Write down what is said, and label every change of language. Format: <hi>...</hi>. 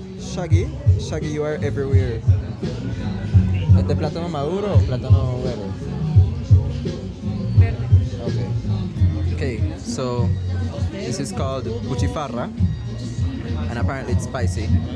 <en>Shaggy, you are everywhere.</en> <es>¿Es de plátano maduro o plátano verde?</es> <en>Okay, so this is called buchifarra, and apparently it's spicy.</en>